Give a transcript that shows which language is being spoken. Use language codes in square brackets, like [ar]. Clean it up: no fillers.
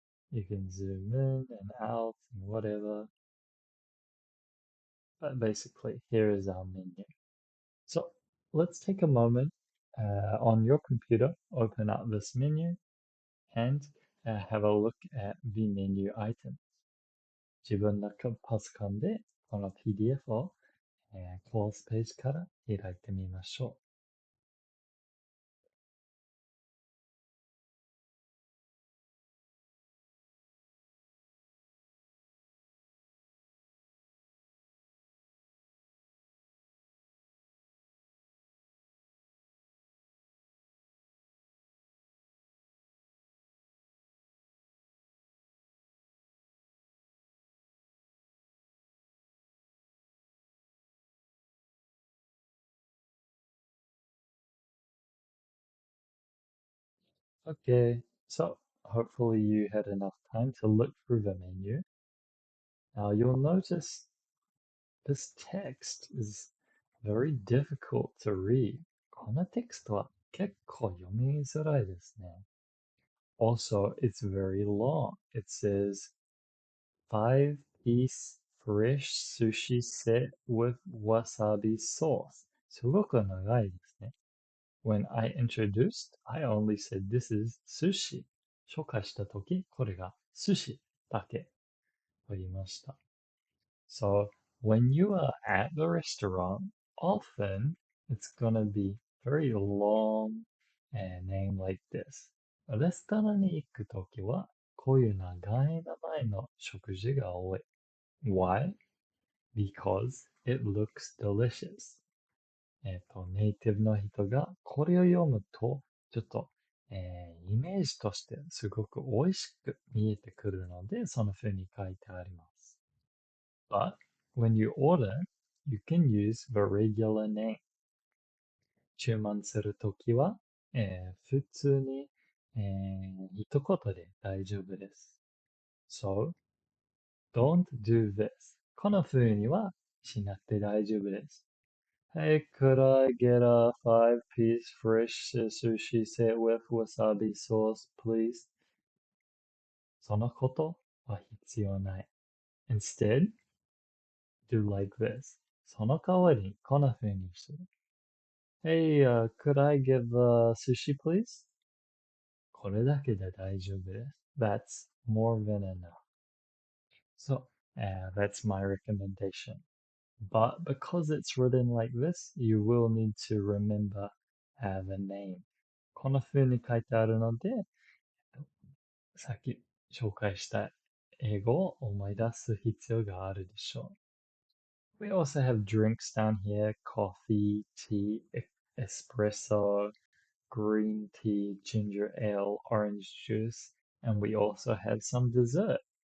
[en] You can zoom in and out and whatever. But basically, here is our menu. So let's take a moment on your computer, open up this menu and have a look at the menu items. [ja] 自分のパソコンでこの PDF を、コースページから開いてみましょう。 [en] Okay, so hopefully you had enough time to look through the menu. Now you'll notice this text is very difficult to read. [ja] このテクストは結構読みづらいですね。 [en] Also, it's very long. It says 5-piece fresh sushi set with wasabi sauce. [ja] すごく長いですね。 [en] When I introduced, I only said this is sushi. [ja] 紹介したとき、これが寿司だけと言いました。 [en] So, when you are at the restaurant, often it's gonna be very long name like this. [ja] レストランに行くときは、こういう長い名前の食事が多い。 [en] Why? Because it looks delicious. [ja] ネイティブの人がこれを読むと、ちょっと、イメージとしてすごく美味しく見えてくるので、その風に書いてあります。 [en] But when you order, you can use the regular name. [ja] 注文するときは、普通に、一言で大丈夫です。 [en] So, don't do this. [ja] この風にはしなくて大丈夫です。 [en] Hey, could I get a 5-piece fresh sushi set with wasabi sauce, please? [ja] そのことは必要ない。 [en] Instead, do like this. [ja] その代わりにこんな風にする。 [en] Hey, could I get the sushi, please? [ja] これだけで大丈夫です。 [en] That's more than enough. So, that's my recommendation. But because it's written like this, you will need to remember the name. [ja] この風に書いてあるので、さっき紹介した英語を思い出す必要があるでしょう。 [en] We also have drinks down here: coffee, tea, espresso, green tea, ginger ale, orange juice, and we also have some dessert.